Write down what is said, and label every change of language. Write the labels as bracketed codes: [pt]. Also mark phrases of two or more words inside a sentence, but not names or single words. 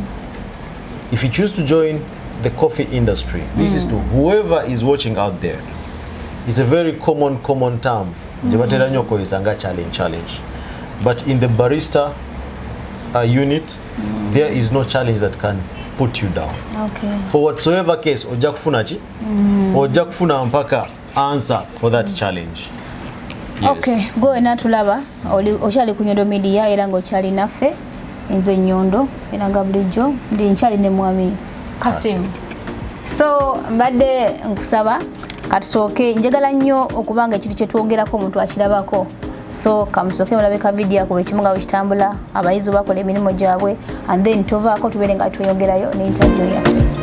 [en] If you choose to join the coffee industry, this is to whoever is watching out there. It's a very common term. Challenge. But in the barista unit, there is no challenge that can put you down. Okay. For whatsoever case, [lg] oja kufuna chi? Oja kufuna mpaka [en] answer for that challenge. Yes. [lg] Okay, go enatulaba okyali ku Nyondo Media era ng'okyali naffe nze Nyondo era nga bulijjo ndi nkyali ne mwami Kasim. So mbadde nkusaba katusooke njagala nnyo okubanga ekintu kye twogerako omuntu akirabako. So kamusooke mulabe ka video ku buli kimu nga bwekitambula abayizi bakola emirimu gyabwe [en] and then [lg] tovaako tubeere nga tweyongerayo ne interview yaffe.